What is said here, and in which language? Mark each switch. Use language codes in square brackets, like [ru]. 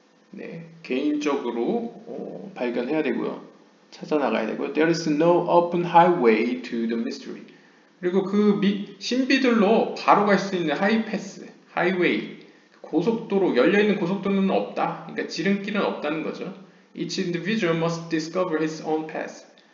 [ko] 네, 개인적으로 발견해야 되고요. 찾아 나가야 되고요. [en] There is no open highway to the mystery. [ko] 그리고 그 신비들로 바로 갈 수 있는 하이패스, 하이웨이, 고속도로, 열려있는 고속도로는 없다. 그러니까 지름길은 없다는 거죠. [en] Each individual must discover his own path.